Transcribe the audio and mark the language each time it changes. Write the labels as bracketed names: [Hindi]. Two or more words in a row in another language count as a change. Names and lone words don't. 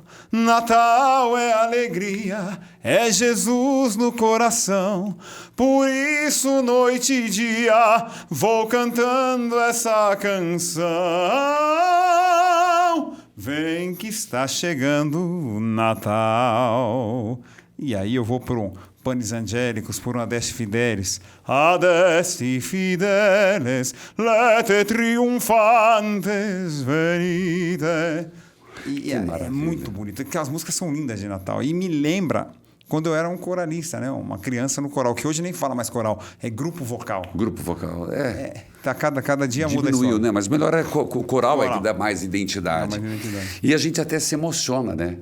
[Portuguese] Natal é alegria, é Jesus no coração. Por isso, noite e dia, vou cantando essa canção. Vem que está chegando o Natal. E aí eu vou por um Panis Angélicos, por um Adeste Fidelis. [Latin] Adeste Fidelis, lete triunfantes venite. [Portuguese] E é muito bonito, porque as músicas são lindas de Natal. E me lembra quando eu era um coralista, né? Uma criança no coral, que hoje nem fala mais coral, é grupo vocal. Grupo vocal, Cada dia muda isso. Diminuiu, né? Mas melhor é o coral é que dá mais identidade. E a gente até se emociona, né?